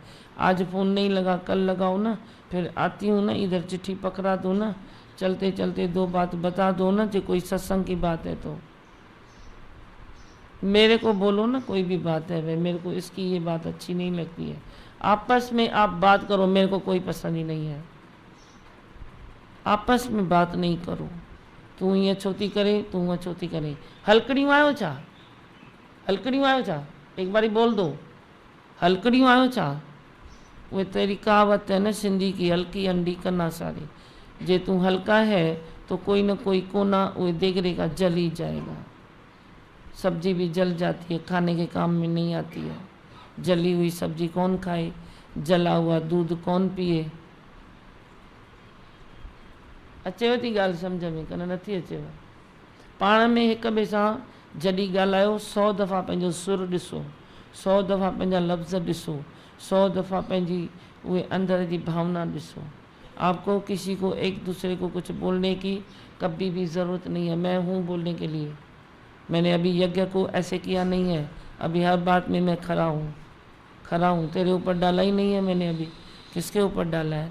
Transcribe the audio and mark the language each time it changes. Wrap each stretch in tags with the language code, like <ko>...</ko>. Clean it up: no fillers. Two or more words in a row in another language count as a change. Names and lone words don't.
<hi>आज फ़ोन नहीं लगा, कल लगाओ ना, फिर आती हूँ ना इधर, चिट्ठी पकड़ा दो ना, चलते चलते दो बात बता दो ना, जो कोई सत्संग की बात है तो मेरे को बोलो ना, कोई भी बात है भाई, मेरे को इसकी ये बात अच्छी नहीं लगती है। आपस में आप बात करो, मेरे को कोई पसंद ही नहीं है। आपस में बात नहीं करो, तू ये छोती करे, तू वह छोती करे।</hi> <sd>हलकड़ियों आयो छा, हलकड़ियों आयो छा,</sd> <hi>एक बारी बोल दो,</hi> <sd>हलकड़ियों आयो छा।</sd> <hi>वो तेरी कहावत है ना सिंधी की,</hi> <sd>हल्की अंडी कन्ना सारी।</sd> <hi>जे तू हल्का है तो कोई ना कोई कोना वो देगरेगा, जल ही जाएगा। सब्जी भी जल जाती है, खाने के काम में नहीं आती है। जली हुई सब्जी कौन खाए, जला हुआ दूध कौन पिए।</hi> <sd>अचेव थी ॻाल्हि सम्झ में कन नथी अचेव? पाण में हिक ॿिए सां जॾहिं ॻाल्हायो 100 दफ़ा पंहिंजो सुर ॾिसो, 100 दफ़ा पंहिंजा लफ़्ज़ ॾिसो, 100 दफ़ा पंहिंजी उहे</sd> <hi>अंदर की भावना</hi> <sd>ॾिसो।</sd> <hi>आपको किसी को एक दूसरे को कुछ बोलने की कभी भी ज़रूरत नहीं है। मैं हूँ बोलने के लिए, मैंने अभी यज्ञ को ऐसे किया नहीं है, अभी हर बात में मैं खड़ा हूँ, खड़ा हूँ। तेरे ऊपर डाला ही नहीं है मैंने, अभी किसके ऊपर डाला है?</hi>